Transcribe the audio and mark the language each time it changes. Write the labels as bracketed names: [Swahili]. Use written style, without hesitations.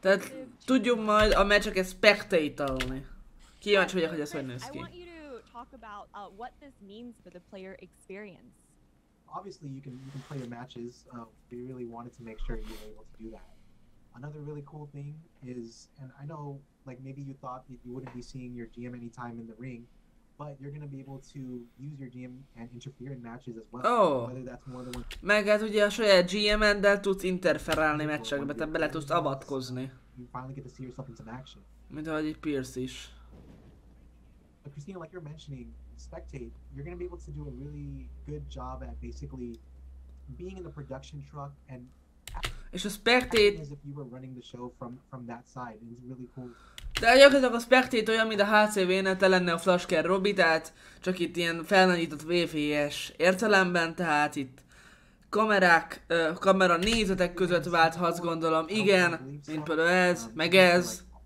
[Hungarian] Tehát tudjuk majd a meccseket spectate-olni. Kíváncsi vagyok, hogy ez hogy néz ki. [English] I want you to talk about what this means for the player experience. obviously you can play your matches. We really wanted to make sure you were able to do that. Another really cool thing is, and I know like maybe you thought that you wouldn't be seeing your GM anytime in the ring, but you're going to be able to use your GM and interfere in matches as well. Oh. Whether that's more than one. [Hungarian] Meg hát ugye a saját GM-eddel tudsz interferálni meccsekbe, te bele tudsz avatkozni. [English] You finally get to see yourself in some action. [Hungarian] Mint ahogy egy Pierce is. [English] But Christina, like you're mentioning, spectate, you're going to be able to do a really good job at basically being in the production truck and [Hungarian] és a spectate... [English] as if you were running the show from that side. It's really cool. [Hungarian] De gyakorlatilag a spectate olyan, mint a HCV-nél te lenne a Flashcare Robi, tehát csak itt ilyen felnagyított VFS értelemben, tehát itt kamerák, kamera nézetek között válthatsz, gondolom, igen, mint például ez, meg ez.